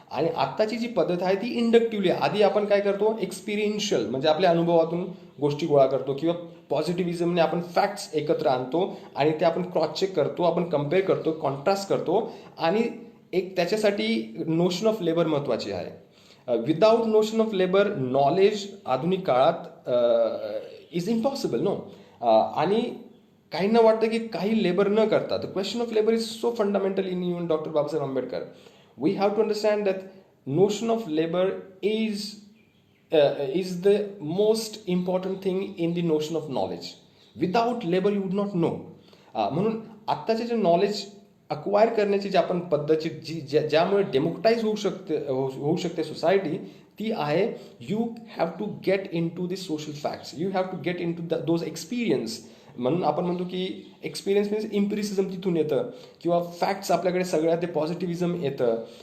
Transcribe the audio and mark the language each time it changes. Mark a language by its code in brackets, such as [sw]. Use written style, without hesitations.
[mr] आणि आत्ताची जी पद्धत आहे ती इंडक्टिव्हली, आधी आपण काय करतो, एक्सपिरियन्शियल, म्हणजे आपल्या अनुभवातून गोष्टी गोळा करतो, किंवा पॉझिटिव्हिजमने आपण फॅक्ट्स एकत्र आणतो आणि ते आपण क्रॉस चेक करतो, आपण कम्पेअर करतो, कॉन्ट्रास्ट करतो, आणि एक त्याच्यासाठी नोशन ऑफ लेबर महत्त्वाची आहे. [en] without notion of labour knowledge [mr] आधुनिक काळात [en] Is impossible no. [mr] आणि काहींना वाटतं की काही लेबर न करता, [en] The question of labour is so fundamental in even doctor Babasaheb Ambedkar. We have to understand that notion of labor is the most important thing in the notion of knowledge. Without labor you would not know. [mr] म्हणून आत्ताचे जे knowledge acquire करण्याची जी आपण पद्धती ज्यामुळे डेमोक्राटाइज होऊ शकते society, ती आहे [en] You have to get into the social facts, you have to get into those experience. [mr] म्हणून आपण म्हणतो की एक्सपिरियन्स मीन्स इम्पिरिसिझम तिथून येतं, किंवा फॅक्ट्स आपल्याकडे सगळ्या ते पॉझिटिव्हिझम येतं.